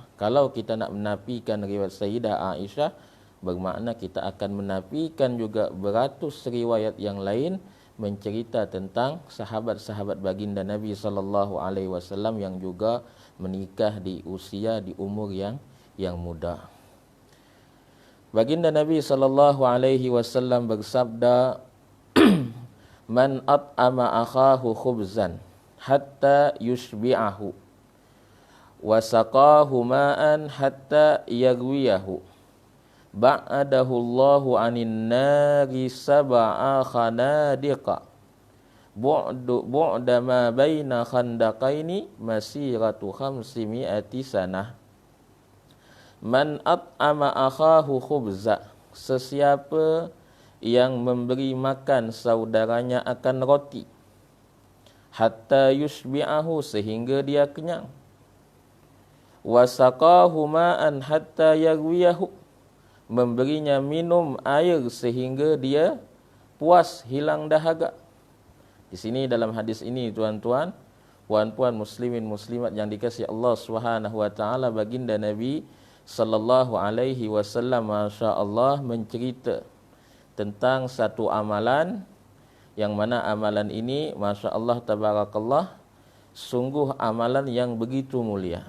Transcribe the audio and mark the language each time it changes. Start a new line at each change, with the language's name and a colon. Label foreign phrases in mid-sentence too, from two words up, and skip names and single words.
Malay: Kalau kita nak menafikan riwayat Sayyidah Aisyah, bermakna kita akan menafikan juga beratus riwayat yang lain mencerita tentang sahabat-sahabat baginda Nabi
Arabic: صلى الله عليه وسلم
Malay: yang juga menikah di usia di umur yang muda. Baginda Nabi
Arabic: صلى الله عليه وسلم
Malay: bersabda,
Arabic: "من أطعم أخاه خبزا حتى يشبعه وسقاه ماء حتى يرويه باعده الله عن النار سبع خنادق بعد ما بين خندقين مسيرة 500 سنة." من أطعم أخاه خبزا,
Malay: sesiapa yang memberi makan saudaranya akan roti,
Arabic: حتى يشبعه,
Malay: sehingga dia kenyang,
Arabic: وسقاه ماء حتى يرويه,
Malay: memberinya minum air sehingga dia puas, hilang dahaga. Di sini dalam hadis ini tuan-tuan, puan-puan muslimin muslimat yang dikasihi Allah
Arabic: سبحانه وتعالى,
Malay: baginda Nabi
Arabic: صلى الله عليه وسلم ما شاء الله
Malay: mencerita tentang satu amalan yang mana amalan ini
Arabic: ما شاء الله تبارك الله
Malay: sungguh amalan yang begitu mulia.